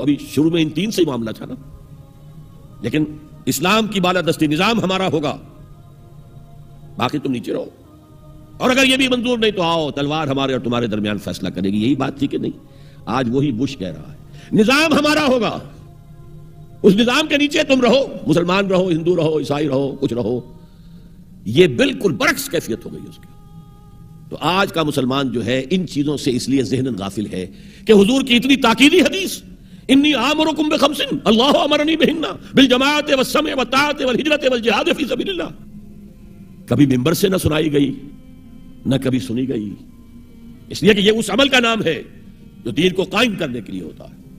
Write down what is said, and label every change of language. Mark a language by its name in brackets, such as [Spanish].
[Urdu] ابھی شروع میں ان تین سے ہی معاملہ تھا نا. لیکن اسلام کی بالادستی نظام ہمارا ہوگا، باقی تم نیچے رہو. اور اگر یہ بھی منظور نہیں تو آؤ تلوار ہمارے اور تمہارے درمیان فیصلہ کرے گی. یہی بات تھی کہ نہیں؟ آج وہی بش کہہ رہا ہے نظام ہمارا ہوگا، اس نظام کے نیچے تم رہو، مسلمان رہو، ہندو رہو، عیسائی رہو، کچھ رہو. یہ بالکل برعکس کیفیت ہو گئی اس کی. تو آج کا مسلمان جو ہے ان چیزوں سے اس لیے ذہن غافل ہے کہ حضور کی اتنی تاکیدی حدیث، [Arabic] انی آمرکم بخمس اللہ امرنی بہن بالجماعت والسمع والطاعت والہجرۃ والجہاد فی سبیل اللہ، [Urdu] کبھی ممبر سے نہ سنائی گئی نہ کبھی سنی گئی، اس لیے کہ یہ اس عمل کا نام ہے جو دین کو قائم کرنے کے لیے ہوتا ہے.